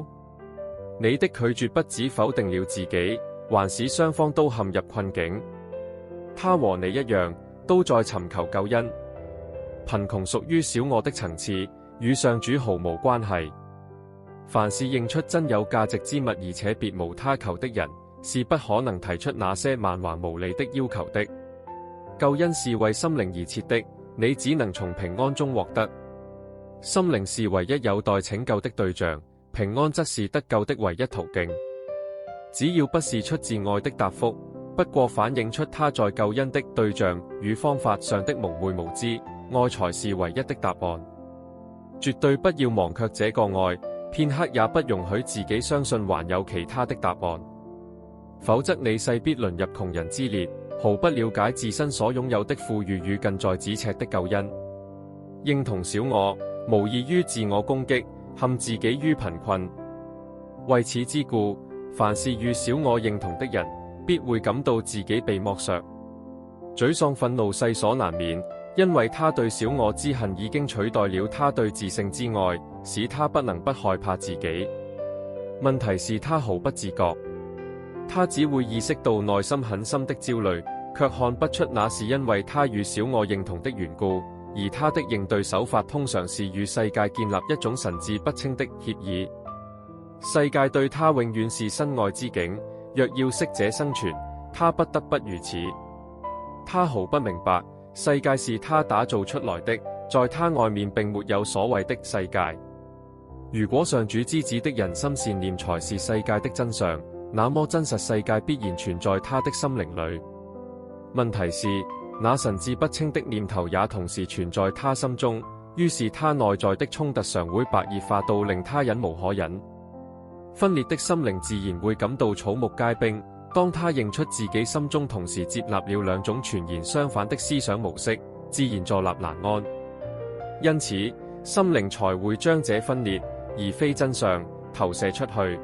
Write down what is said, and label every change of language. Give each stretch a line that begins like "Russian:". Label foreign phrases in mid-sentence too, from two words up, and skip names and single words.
Chinese: 你的拒絕不只否定了自己，還使雙方都陷入困境。他和你一樣，都在尋求救恩。貧窮屬於小我的層次，與上主毫無關係。凡是認出真有價值之物而且別無他求的人，是不可能提出那些蠻橫無理的要求的。救恩是為心靈而設的，你只能從平安中獲得。心靈是唯一有待拯救的對象，平安則是得救的唯一途徑。只要不是出自愛的答覆，不過反映出他在救恩的對象與方法上的蒙昧無知，愛才是唯一的答案。絕對不要忘卻這個愛，片刻也不容許自己相信還有其他的答案，否則你勢必淪入窮人之列，毫不了解自身所擁有的富裕與近在咫尺的救恩。認同小我，無異於自我攻擊，陷自己於貧困。為此之故，凡是與小我認同的人，必會感到自己被剝削，沮喪憤怒勢所難免，因為他對小我之恨已經取代了他對自性之愛，使他不能不害怕自己。問題是他毫不自覺，他只會意識到內心很深的焦慮，卻看不出那是因為他與小我認同的緣故，而他的應對手法通常是與世界建立一種神志不清的協議。世界對他永遠是身外之境，若要適者生存，他不得不如此。他毫不明白，世界是他打造出來的，在他外面並沒有所謂的世界。如果上主之子的人心善念才是世界的真相，那麼真實世界必然存在他的心靈裏。問題是，那神志不清的念頭也同時存在他心中，於是他內在的衝突常會白熱化到令他忍無可忍。分裂的心靈自然會感到草木皆兵。當他認出自己心中同時接納了兩種全然相反的思想模式，自然坐立難安。因此，心靈才會將這分裂，而非真相，投射出去。